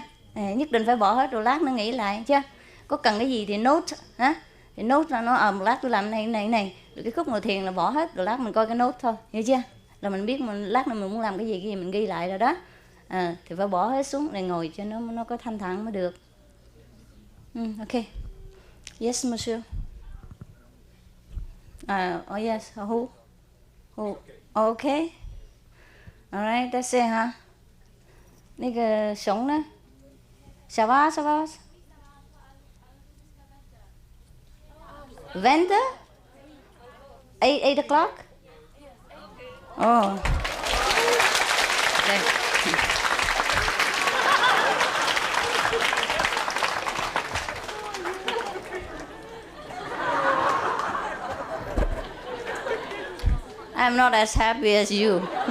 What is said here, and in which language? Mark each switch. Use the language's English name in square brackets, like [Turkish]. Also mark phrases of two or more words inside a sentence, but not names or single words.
[Vietnamese] Nhất định phải bỏ hết rồi lát nó nghĩ lại, chưa? Có cần cái gì thì note, ha? Thì note ra nó một lát tôi làm này. Rồi cái khúc ngồi thiền là bỏ hết, rồi lát mình coi cái note thôi, hiểu chưa? Là mình biết mình lát nữa mình muốn làm cái gì mình ghi lại rồi đó. Thì phải bỏ hết xuống để ngồi cho nó có thanh thản mới được. [English] Okay. Yes, monsieur. Oh yes. Who? Okay. Alright, that's it, [Vietnamese] hả? [Chinese] 那个熊呢？ [French] ça va? [English] 20? 8 o'clock? Oh. Okay. I'm not as happy as you.